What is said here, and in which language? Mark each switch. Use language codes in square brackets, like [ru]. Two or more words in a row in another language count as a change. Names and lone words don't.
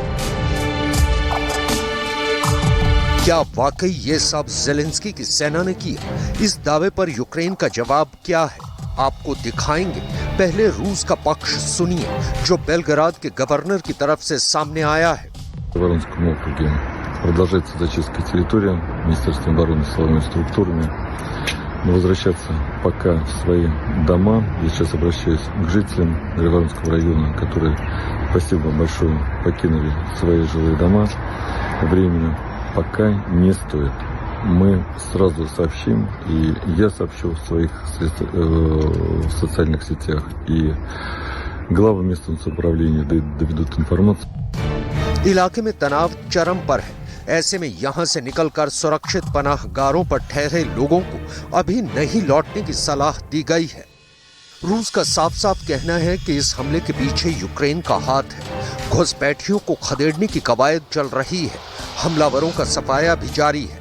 [hi] क्या वाकई ये सब ज़ेलेंस्की की सेना ने किया? इस दावे पर यूक्रेन का जवाब क्या है, आपको दिखाएंगे। पहले रूस का पक्ष सुनिए, जो बेलग्राद के गवर्नर की तरफ से सामने आया है। [ru] Продолжается зачистка территории Министерством обороны силовыми структурами. Но возвращаться пока в свои дома. Я сейчас обращаюсь к жителям Григоровского района, которые, спасибо большое, покинули свои жилые дома. Временно пока не стоит. Мы сразу сообщим, и я сообщу в своих в социальных сетях, и главы местного управления доведут информацию. [hi] इलाके में तनाव चरम पर है। ऐसे में यहां से निकलकर सुरक्षित पनाहगारों पर ठहरे लोगों को अभी नहीं लौटने की सलाह दी गई है। रूस का साफ साफ कहना है कि इस हमले के पीछे यूक्रेन का हाथ है। घुसपैठियों को खदेड़ने की कवायद चल रही है। हमलावरों का सफाया भी जारी है।